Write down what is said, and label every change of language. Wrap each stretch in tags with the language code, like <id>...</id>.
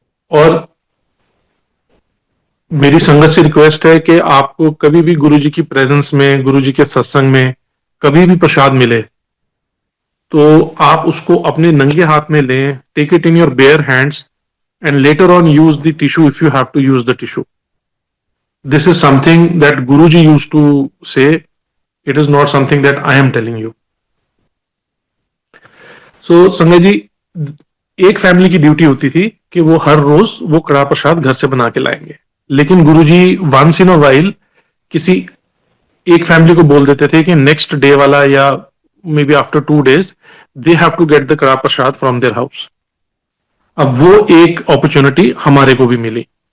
<hi>और मेरी संगत से रिक्वेस्ट है कि आपको कभी भी गुरुजी की प्रेजेंस में, गुरुजी के सत्संग में कभी भी प्रसाद मिले, तो आप उसको अपने नंगे हाथ में लें,</hi> <en>take it in your bare hands, and later on use the tissue</en> <hi>if you have to use the tissue.</hi> <en>This is something that Guruji used to say. It is not something that I am telling you.</en> <hi>So Sanjay ji, एक family की duty होती थी कि वो हर रोज वो कड़ा प्रसाद घर से बना के लाएंगे। लेकिन गुरुजी वंस इन अ वाइल किसी एक फैमिली को बोल देते थे कि नेक्स्ट डे वाला, या may be after 2 days</hi> <en>They have to get the kada prasad from their house.</en> <hi>अब वो एक अपॉर्चुनिटी हमारे को भी मिली।</hi>